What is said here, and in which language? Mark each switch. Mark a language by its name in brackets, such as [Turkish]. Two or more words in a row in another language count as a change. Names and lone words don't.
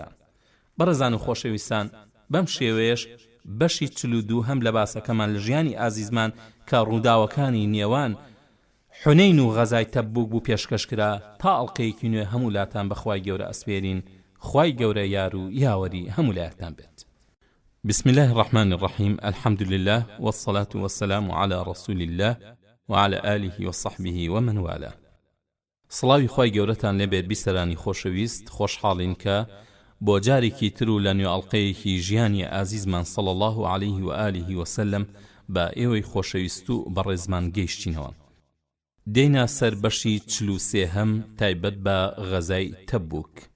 [Central Kurdish] بەڕێزان و خۆشەویستان، بەم شێوەیەش بەشی 42 هەم لە باسەکەمان لە ژیانی ئازیزمان کە ڕووداوەکانی نێوان حونەین و غەزای تەبوک بوو پێشکەش کرا. تا ئەڵقەیەکی نوێ هەموو لاتان بەخوای گەورە ئەسپێرین. خوای گەورە یار و یاوەری هەموو لایەکتان بێت. [Arabic] بسم الله الرحمن الرحيم. الحمد لله والصلاة والسلام على رسول الله وعلى آله وصحبه ومن والاه. [Central Kurdish] سڵاوی خوای گەورەتان لێبێت بیسەرانی خۆشەویست، خۆشحاڵین کە بۆ جارێکی تر و لە نوێ ئەڵقەیەکی ژیانی ئازیزمان [Arabic] صلی الله علیه و آله وسلم [Central Kurdish] بە ئێوەی خۆشەویست و بەڕێزمان گەیشتینەوە. دێینە سەر بەشی 43 تایبەت بە غەزای تەبوک.